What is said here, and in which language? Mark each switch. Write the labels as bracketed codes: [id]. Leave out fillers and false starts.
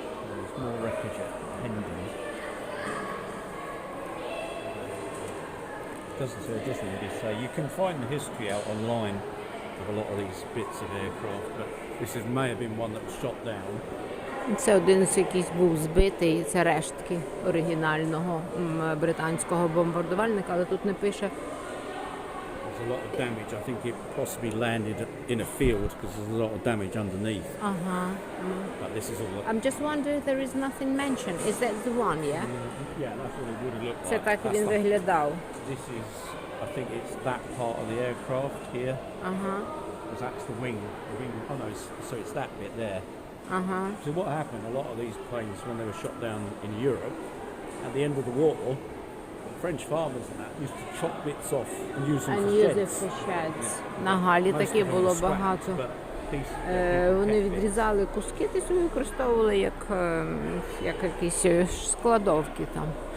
[en] There's more wreckage at Hendon. Doesn't really say. You can find the history out online of a lot of these bits of aircraft, but may have been one that was shot down. [uk] Це один з якийсь був збитий, це рештки оригінального британського бомбардувальника, але тут не пише. [en] There's a lot of damage. I think it possibly landed in a field because there's a lot of damage underneath. But this is all. I'm just wondering if there is nothing mentioned. Is that the one, yeah? Yeah, that's what it would have looked like. [uk] Це так він виглядав. [en] This is, I think it's that part of the aircraft here. Because that's the wing. Oh no, so it's that bit there. So what happened, a lot of these planes, when they were shot down in Europe, at the end of the war, French farmers and that used to chop bits off and use them for sheds. And use it for sheds. [uk] На Галі таке було багато. Вони відрізали куски і використовували як якісь складовки там.